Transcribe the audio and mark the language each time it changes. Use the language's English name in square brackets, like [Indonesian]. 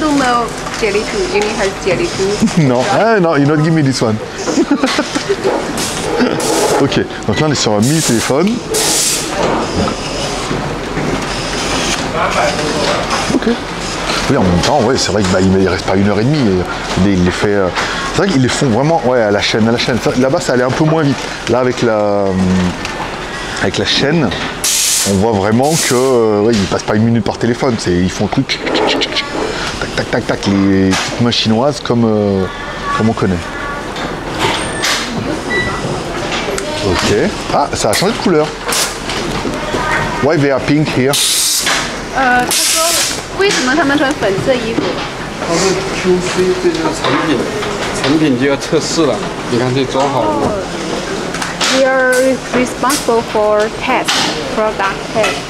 [English] don't know Jelly 2, Unihertz Jelly 2. [French] Non, ah, non, [English] you not give me this one. [French] Ok, donc là on est sur un mini téléphone. Ok. Oui, en même temps, ouais, c'est vrai qu'il ne reste pas 1h30. Il les fait. C'est vrai qu'ils les font vraiment, ouais, à la chaîne, Là-bas, ça allait un peu moins vite. Là, avec la chaîne, on voit vraiment que, ouais, ils passent pas 1 minute par téléphone. Ils font le truc, tac, tac, tac, tac, les petites mains chinoises comme on connaît. Ok. Ah, ça a changé de couleur. [English] Why they are pink here? [Chinese] 他说为什么他们穿粉色衣服？它是 QC， 这就是成品就要测试了。你看这装好了吗？ [English] They are responsible for test, product test.